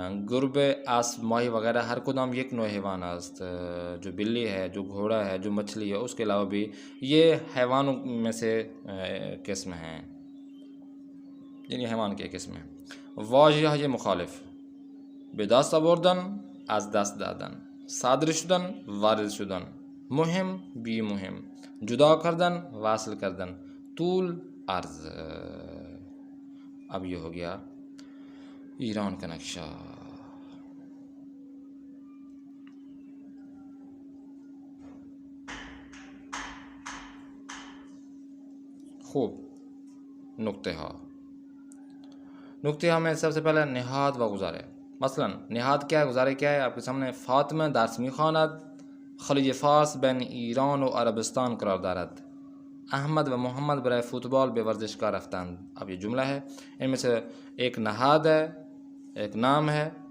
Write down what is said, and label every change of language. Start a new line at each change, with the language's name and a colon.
Persian: گربه، اسب، ماہی وغیرہ ہر کدام یک نوع حیوان است.
Urdu: جو بلی ہے، جو گھوڑا ہے، جو مچھلی ہے، اس کے علاوہ بھی یہ حیوانوں میں سے قسم ہیں، یعنی حیوان کے قسم ہیں.
Persian: واژه مخالف: به دست آوردن، از دست دادن، صادر شدن، وارد شدن، مهم، بی مهم، جدا کردن، واصل کردن، طول، عرض.
Urdu: اب یہ ہو گیا ایران کا نقشہ. خوب، نقطہ میں سب سے پہلے نہاد و گزارے. مثلا نہاد کیا ہے، گزارے کیا ہے؟ آپ کے سامنے:
Persian: فاطمه درس میخواند، خلیج فارس بین ایران و عربستان قرار دارد. احمد و محمد برای فوتبال به ورزشگاه رفتند.
Urdu: اب یہ جملہ ہے، ان میں سے ایک نہاد ہے، ایک نام ہے.